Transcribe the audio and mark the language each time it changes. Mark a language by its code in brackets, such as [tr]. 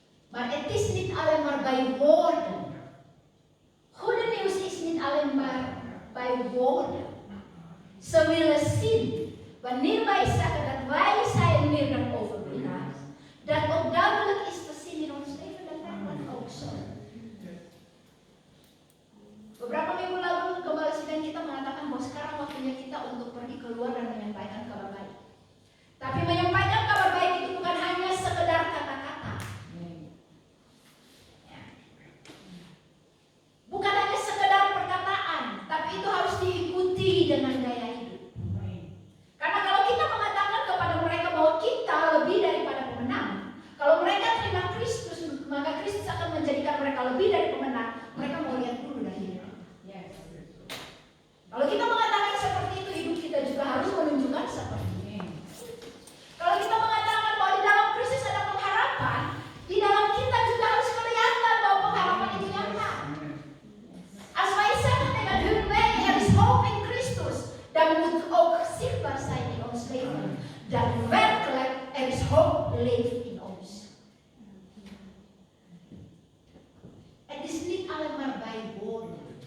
[nl] Maar het is niet alleen maar bij woorden. Goede nieuws is niet alleen maar bij woorden. Ze willen zien, wanneer wij zeggen dat wij zijn meer dan overwinnaars, dat ook duidelijk is te zien in ons leven, dat dat ook zo. [id] Beberapa minggu lalu Gembala Sidang kita mengatakan bahwa sekarang waktunya kita untuk pergi keluar dan menyampaikan kabar baik. Tapi menyampaikan kabar baik itu bukan hanya sekedar kata-kata. Bukan hanya sekedar perkataan, tapi itu harus diikuti dengan gaya hidup. Karena kalau kita mengatakan kepada mereka bahwa kita lebih daripada pemenang, kalau mereka terima Kristus, maka Kristus akan menjadikan mereka lebih dari pemenang. Mereka mau lihat dulu dari hidup. Kalau kita mengatakan seperti itu, hidup kita juga harus menunjukkan seperti ini. Kalau kita mengatakan bahwa di dalam Kristus ada pengharapan, di dalam kita juga harus kelihatan bahwa pengharapan itu nyata. [nl] Als wij zeggen tegen hun wij, er is hoop in Christus, dan moet ook zichtbaar zijn in ons leven. Dat werkelijk er is hoop leeft in ons. Het is niet alleen maar bij woorden.